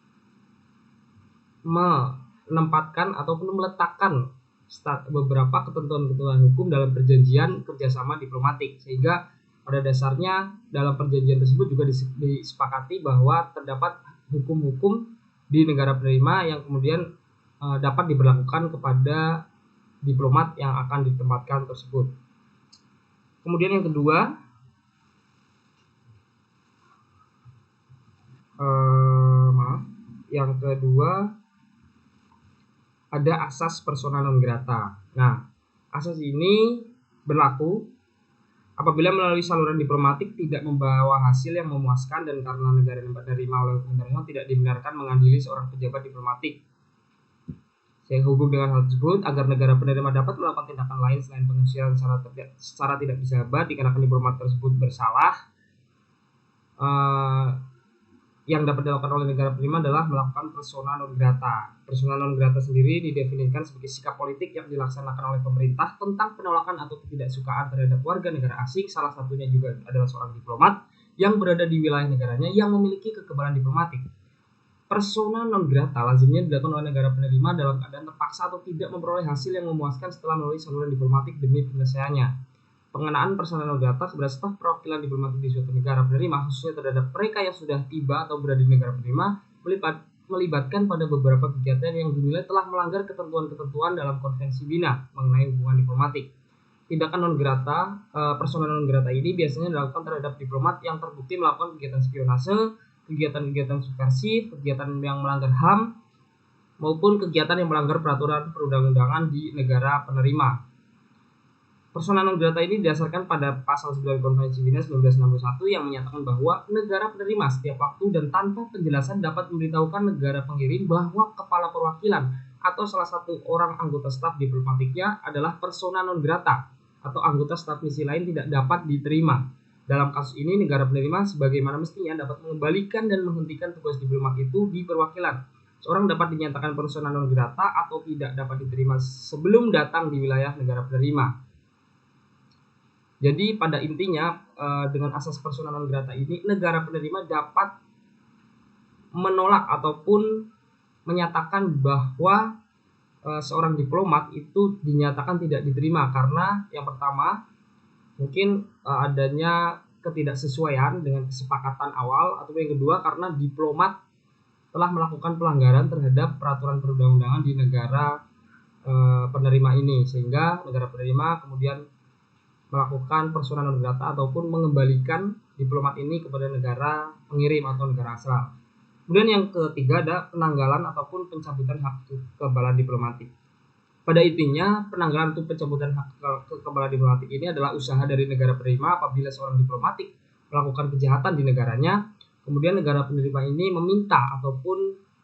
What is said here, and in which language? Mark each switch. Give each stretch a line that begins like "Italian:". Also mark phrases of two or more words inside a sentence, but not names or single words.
Indonesian: menempatkan ataupun meletakkan beberapa ketentuan-ketentuan hukum dalam perjanjian kerjasama diplomatik, sehingga pada dasarnya dalam perjanjian tersebut juga disepakati bahwa terdapat hukum-hukum di negara penerima yang kemudian dapat diberlakukan kepada diplomat yang akan ditempatkan tersebut. Kemudian yang kedua, ada asas
Latin: persona non grata.
Indonesian: Nah, asas ini berlaku apabila melalui saluran diplomatik tidak membawa hasil yang memuaskan dan karena negara yang menerima oleh hukum internasional tidak dibenarkan mengadili seorang pejabat diplomatik. Sehubung dengan hal tersebut, agar negara penerima dapat melakukan tindakan lain selain pengusiran secara tidak disahabat dikarenakan diplomat tersebut bersalah, yang dapat dilakukan oleh negara penerima adalah melakukan
Latin: persona non grata. Persona non grata
Indonesian: sendiri didefinisikan sebagai sikap politik yang dilaksanakan oleh pemerintah tentang penolakan atau ketidaksukaan terhadap warga negara asing, salah satunya juga adalah seorang diplomat yang berada di wilayah negaranya yang memiliki kekebalan diplomatik.
Latin: Persona non grata
Indonesian: lazimnya dilakukan oleh negara penerima dalam keadaan terpaksa atau tidak memperoleh hasil yang memuaskan setelah melalui saluran diplomatik demi penyelesaiannya. Pengenaan
Latin: persona non grata
Indonesian: kepada staf perwakilan diplomatik di suatu negara penerima, khususnya terhadap mereka yang sudah tiba atau berada di negara penerima, melibatkan pada beberapa kegiatan yang dinilai telah melanggar ketentuan-ketentuan dalam Konvensi Wina mengenai hubungan diplomatik. Tindakan
Latin: non grata, persona non grata
Indonesian: ini biasanya dilakukan terhadap diplomat yang terbukti melakukan kegiatan spionase, kegiatan-kegiatan subversif, kegiatan yang melanggar HAM, maupun kegiatan yang melanggar peraturan perundang-undangan di negara penerima.
Latin: Persona non grata
Indonesian: ini didasarkan pada pasal 9 Konvensi Wina 1961 yang menyatakan bahwa negara penerima setiap waktu dan tanpa penjelasan dapat memberitahukan negara pengirim bahwa kepala perwakilan atau salah satu orang anggota staf diplomatiknya adalah
Latin: persona non grata
Indonesian: atau anggota staf misi lain tidak dapat diterima. Dalam kasus ini, negara penerima sebagaimana mestinya dapat mengembalikan dan menghentikan tugas diplomat itu di perwakilan. Seorang dapat dinyatakan
Latin: persona non grata
Indonesian: atau tidak dapat diterima sebelum datang di wilayah negara penerima. Jadi pada intinya dengan asas
Latin: persona non grata
Indonesian: ini, negara penerima dapat menolak ataupun menyatakan bahwa seorang diplomat itu dinyatakan tidak diterima karena yang pertama mungkin adanya ketidaksesuaian dengan kesepakatan awal, atau yang kedua karena diplomat telah melakukan pelanggaran terhadap peraturan perundang-undangan di negara penerima ini, sehingga negara penerima kemudian melakukan
Latin: persona non grata
Indonesian: ataupun mengembalikan diplomat ini kepada negara pengirim atau negara asal. Kemudian yang ketiga ada penanggalan ataupun pencabutan hak kekebalan diplomatik. Pada intinya, penanggalan atau pencabutan hak kekebalan diplomatik ini adalah usaha dari negara penerima apabila seorang diplomatik melakukan kejahatan di negaranya, kemudian negara penerima ini meminta ataupun